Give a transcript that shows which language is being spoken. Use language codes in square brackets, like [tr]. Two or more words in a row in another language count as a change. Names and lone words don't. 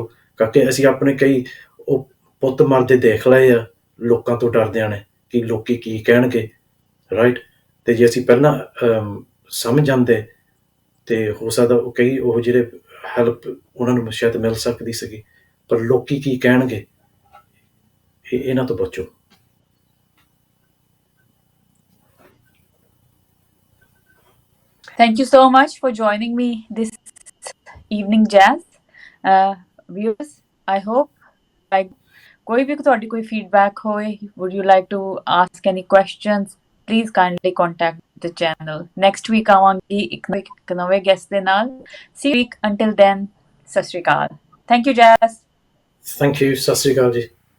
[pa] ਕਿਉਂਕਿ ਅਸੀਂ ਆਪਣੇ ਕਈ ਉਹ ਪੁੱਤ ਮਰਦੇ ਦੇਖ ਲਏ ਆ, ਲੋਕਾਂ ਤੋਂ ਡਰਦਿਆਂ ਨੇ, ਕਿ ਲੋਕੀ ਕੀ ਕਹਿਣਗੇ, ਰਾਈਟ। ਤੇ ਜੇ ਅਸੀਂ ਪਹਿਲਾਂ ਸਮਝ ਜਾਂਦੇ, ਤੇ ਹੋ ਸਕਦਾ ਉਹ ਕਈ ਉਹ ਜਿਹੜੇ ਹੈਲਪ ਉਹਨਾਂ ਨੂੰ ਸ਼ਾਇਦ ਮਿਲ ਸਕਦੀ ਸੀਗੀ। ਪਰ ਲੋਕੀ ਕੀ ਕਹਿਣਗੇ, ਇਹਨਾਂ ਤੋਂ ਬਚੋ। [en] Thank you so much for joining me this evening, Jazz. Viewers, I hope like [hi] कोई भी [pa] ਤੁਹਾਡੀ ਕੋਈ feedback ਹੋਏ, [en] would you like to ask any questions, please kindly contact the channel. Next week [pa] ਆਵਾਂਗੀ ਇੱਕ ਨਵੇਂ guest ਦੇ ਨਾਲ। [en] See you week, until then, [pa] ਸਤਿ ਸ਼੍ਰੀ ਅਕਾਲ। [en] Thank you, Jazz. thank you, [pa] ਸਤਿ ਸ਼੍ਰੀ ਅਕਾਲ ਜੀ।